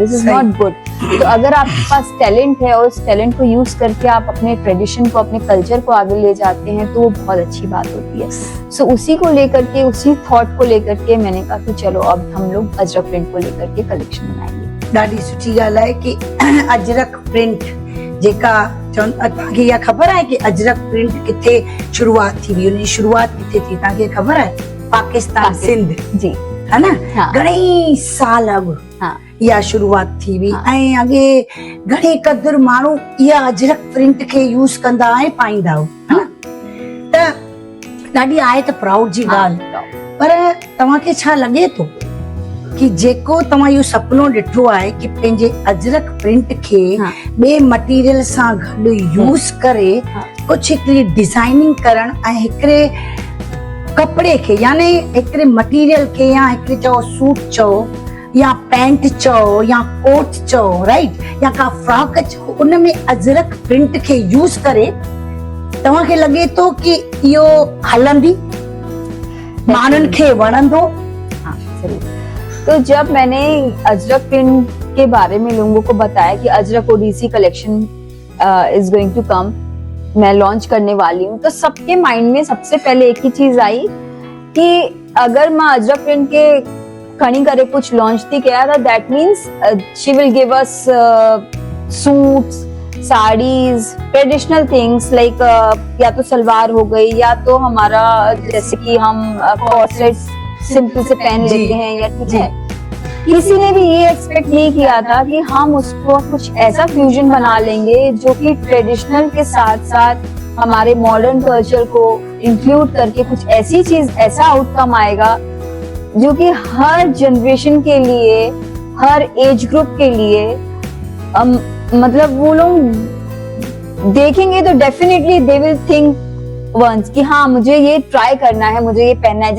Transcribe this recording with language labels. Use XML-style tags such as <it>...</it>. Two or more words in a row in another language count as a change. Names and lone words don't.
<en>This is not good.</en> <hi>तो अगर आपके पास टैलेंट है और उस टैलेंट को यूज करके आप अपने ट्रेडिशन को, अपने कल्चर को आगे ले जाते हैं तो वो बहुत अच्छी बात होती है। सो उसी को लेकर के, उसी थॉट को लेकर के मैंने कहा कि चलो अब हम लोग अजरक प्रिंट को लेकर के कलेक्शन बनाएंगे।</hi> <sd>ॾाढी सुठी ॻाल्हि आहे कि अजरक प्रिंट जेका तव्हांखे इहा ख़बर आहे कि अजरक प्रिंट किथे शुरूआत थी हुई, उनजी शुरूआत किथे थी तव्हांखे ख़बर आहे? पाकिस्तान, सिंध जी, है ना? हाँ। घणेई साल अॻु हाँ। इहा शुरूआत थी हुई। हाँ। ऐं अॻे घणे क़दुरु माण्हू इहा अजरक प्रिंट खे यूज़ कंदा ऐं पाईंदा हो, है ना? त ॾाढी आहे त प्राउड जी ॻाल्हि, पर तव्हांखे छा लॻे थो कि जेको तव्हां इहो सपनो ॾिठो आहे कि पंहिंजे अजरक प्रिंट खे ॿिए मटीरियल सां गॾु यूज़ करे कुझु हिकिड़ी डिज़ाइनिंग करण ऐं हिकिड़े कपिड़े खे, यानी हिकिड़े मटीरियल खे, या हिकिड़े चओ सूट चओ या पैंट चओ या कोट चओ, राइट, या का फ्रॉक चओ, उन में अजरक प्रिंट खे यूज़ करे तव्हांखे लॻे थो कि इहो हलंदी, माण्हुनि खे वणंदो?</sd> <hi>हाँ, जरूर। तो जब मैंने अजरक प्रिंट के बारे में लोगों को बताया कि अजरक ओडिसी</hi> <en>collection is going to come,</en> <hi>मैं लॉन्च करने वाली हूँ, तो सबके माइंड में सबसे पहले एक ही चीज आई कि अगर मैं अजरक प्रिंट के खड़ी करे कुछ लॉन्च थी किया था,</hi> <en>That means she will give us suits, sarees, traditional things like</en> <hi>या तो सलवार हो गई या तो हमारा जैसे कि हम कॉर्सेट सिंपल से पहन लेते हैं, या ठीक है। किसी ने भी ये एक्सपेक्ट नहीं किया था कि हम उसको कुछ ऐसा फ्यूजन बना लेंगे जो कि ट्रेडिशनल के साथ साथ हमारे</hi> <en>modern culture</en> <hi>को इंक्लूड करके कुछ ऐसी चीज, ऐसा आउटकम आएगा जो कि हर जनरेशन के लिए, हर</hi> <en>age group</en> <hi>के लिए मतलब वो लोग देखेंगे तो</hi> <en>definitely they will think once</en> <hi>कि हाँ मुझे ये ट्राई करना है, मुझे ये पहनना है।</hi>